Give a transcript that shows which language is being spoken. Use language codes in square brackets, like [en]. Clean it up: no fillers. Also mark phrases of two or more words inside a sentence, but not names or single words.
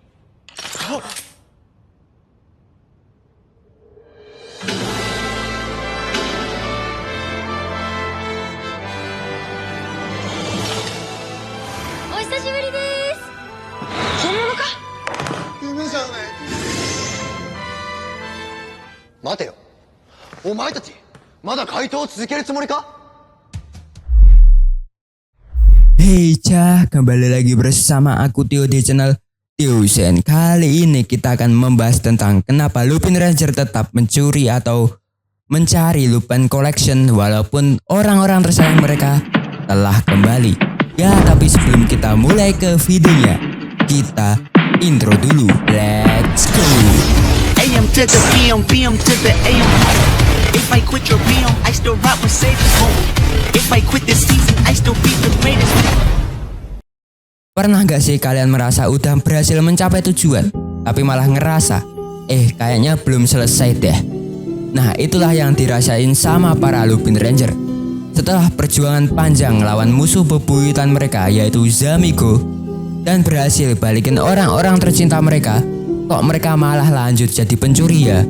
[ja] お久しぶりです。本物か？夢じゃない。待てよ、お前たちまだ怪盗を続けるつもりか？ [id] Hey Cah, kembali lagi bersama aku Tio di channel Tio Sen. Kali ini kita akan membahas tentang kenapa Lupin Ranger tetap mencuri atau mencari Lupin Collection walaupun orang-orang tersayang mereka telah kembali. Ya, tapi sebelum kita mulai ke videonya, kita intro dulu. [en] Let's go. AM to the PM, PM to the AM. If I quit your PM, I still rock with Savior's home. If I quit this season, I still be the greatest. [id] Pernah gak sih kalian merasa udah berhasil mencapai tujuan, tapi malah ngerasa, kayaknya belum selesai deh. Nah, itulah yang dirasain sama para Lupin Ranger. Setelah perjuangan panjang lawan musuh bebuyutan mereka yaitu Zamigo, dan berhasil balikin orang-orang tercinta mereka, kok mereka malah lanjut jadi pencuri ya?